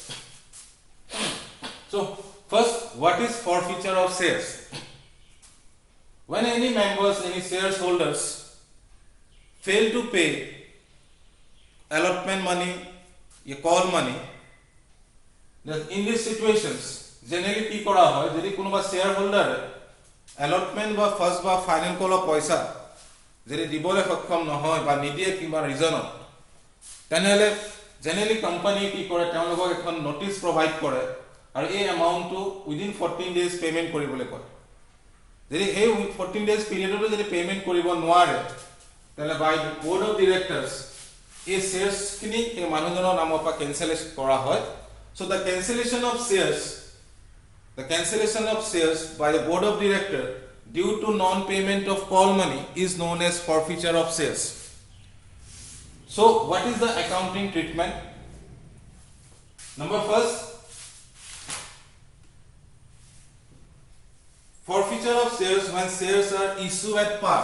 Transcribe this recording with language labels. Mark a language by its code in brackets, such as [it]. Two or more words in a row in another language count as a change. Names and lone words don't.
[en] So first, what is forfeiture of shares? When any members, any shareholders fail to pay allotment money, you call money, then [as] in these situations generally কি করা হয়, যদি কোনোবা [en] shareholder allotment [as] বা first বা [en] final call [as] পয়সা যদি দিবলৈ সক্ষম নহয় বা নিদিয়ে কিবা ৰিজনত, তেনেহলে [en] generally company [as] কি কৰে, তেওঁলোকক এখন [en] notice provide [as] কৰে আৰু এই [en] amount to within 14 days payment [as] কৰিবলৈ কয়. যদি এই [en] 14 days period [as] যদি payment কৰিব নোৱাৰে, তেনে [en] by the board of directors [as] এই shares খিনি এই মানুহজনৰ নামৰ পৰা cancellation কৰা হয়. [en] So the cancellation of shares by the board of director due to non payment of call money is known as forfeiture of shares. So what is the accounting treatment? Number first, forfeiture of shares when shares are issued at par.